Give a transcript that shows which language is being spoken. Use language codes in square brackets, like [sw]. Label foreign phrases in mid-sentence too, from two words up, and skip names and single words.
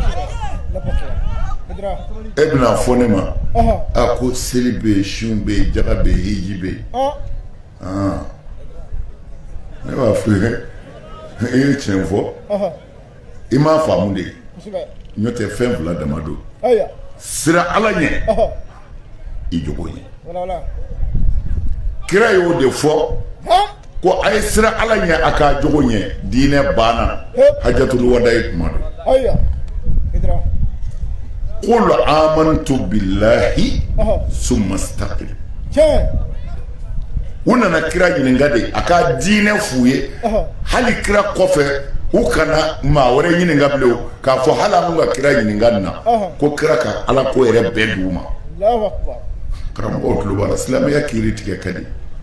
[bm] e bɛna fɔ ne ma a ko seli bɛ yen sun bɛ yen jaga bɛ yen hiji bɛ yen ne b'a fɔ i ye tiɲɛ fɔ i m'a faamu de n'o tɛ fɛn fila dama don sira Ala ɲɛ i jogo ɲɛ kira y'o de fɔ ko a ye sira Ala ɲɛ a k'a jogo ɲɛ diinɛ banna [ar] hajatul wada'i [bm] kuma don [ar] qul amantu billahi summa istaqim [bm] u nana kira ɲininka de a ka diinɛ f'u ye hali kira kɔfɛ u kana maa wɛrɛ ɲininka bilen k'a fɔ hali an ka kira ɲininka nin na ko kira ka Ala ko yɛrɛ bɛɛ d'u ma karamɔgɔw tulo b'a la silamɛya kiiri tigɛ ka di